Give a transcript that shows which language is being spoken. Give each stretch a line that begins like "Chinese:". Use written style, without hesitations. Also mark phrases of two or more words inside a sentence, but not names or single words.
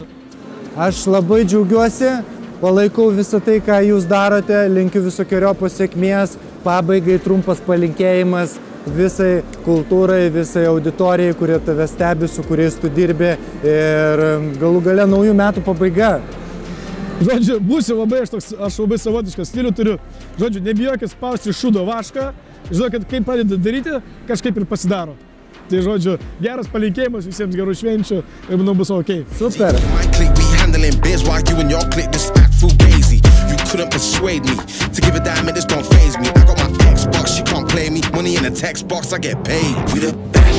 Lithuanian: Aš labai džiaugiuosi, palaikau visą tai, ką jūs darote, linkiu visokiojopos sėkmės, pabaigai trumpas palinkėjimas visai kultūrai, visai auditorijai, kurie tave stebi, su kuriais tu dirbi ir galų gale naujų metų pabaiga. Žodžiu, būsiu labai, aš labai savotišką stilių turiu, žodžiu, nebijokit spausti šūdo vašką, žinokit, kaip padeda daryti, kažkaip ir pasidaro. Tai žodžiu, geras palinkėjimas, visiems gerų švenčių ir manau bus ok. Super.
English: Couldn't persuade me to give a damn, it just don't faze me. I got my Xbox, she can't play me. Money in a text box, I get paid.